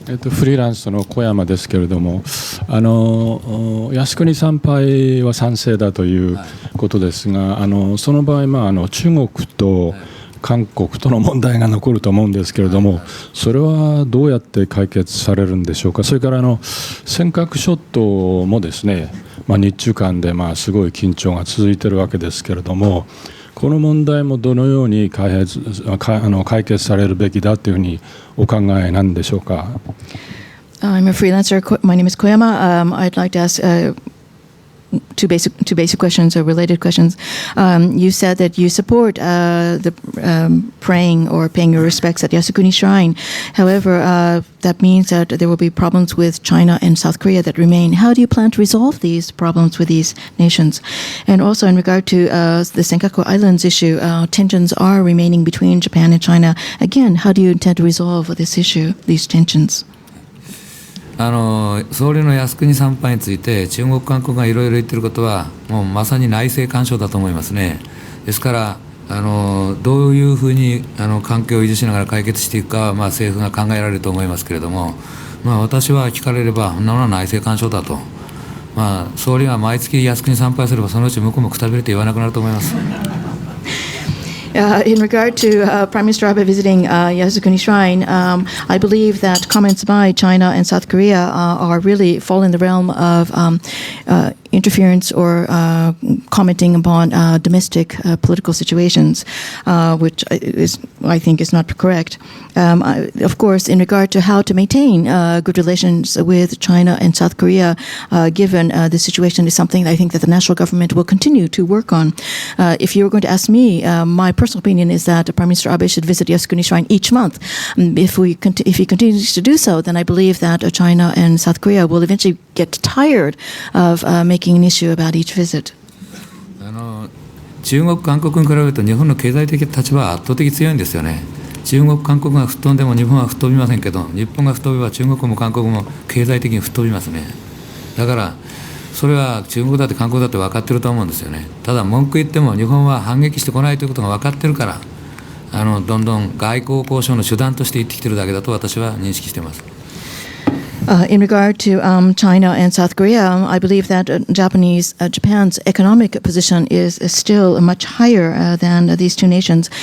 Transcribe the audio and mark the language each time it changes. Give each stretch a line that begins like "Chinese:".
Japanese: フリーランスの小山ですけれども、靖国参拝は賛成だということですが、その場合、中国と韓国との問題が残ると思うんですけれども、それはどうやって解決されるんでしょうか。それから尖閣諸島もですね、日中間ですごい緊張が続いているわけですけれども、この問題もどのように解決されるべきだというふうにお考えなんでしょうか。
English: I'm a freelancer. My name is Koyama. I'd like to ask two basic questions or related questions. You said that you support the praying or paying your respects at Yasukuni Shrine. However, that means that there will be problems with China and South Korea that remain. How do you plan to resolve these problems with these nations? And also in regard to the Senkaku Islands issue, tensions are remaining between Japan and China. Again, how do you intend to resolve this issue, these tensions?
Japanese: 総理の靖国参拝について中国、韓国がいろいろ言っていることはもうまさに内政干渉だと思いますね。ですからどういうふうに関係を維持しながら解決していくかは、政府が考えられると思いますけれども、私は聞かれればそんなものは内政干渉だと、総理が毎月靖国参拝すればそのうち向こうもくたびれて言わなくなると思います。
English: In regard to Prime Minister Abe visiting Yasukuni Shrine, I believe that comments by China and South Korea are really fall in the realm of interference or commenting upon domestic political situations, which I think is not correct. Of course, in regard to how to maintain good relations with China and South Korea, given the situation, is something I think that the national government will continue to work on. If you were going to ask me, my personal opinion is that Prime Minister Abe should visit Yasukuni Shrine each month. If he continues to do so, then I believe that China and South Korea will eventually get tired of making an issue about each visit.
Japanese: 中国、韓国に比べると日本の経済的立場は圧倒的に強いんですよね。中国、韓国が吹っ飛んでも日本は吹っ飛びませんけど、日本が吹っ飛べば中国も韓国も経済的に吹っ飛びますね。だからそれは中国だって韓国だって分かってると思うんですよね。ただ文句言っても日本は反撃してこないということが分かってるから、どんどん外交交渉の手段として言ってきてるだけだと私は認識しています。
English: In regard to China and South Korea, I believe that Japan's economic position is still much higher than these two nations.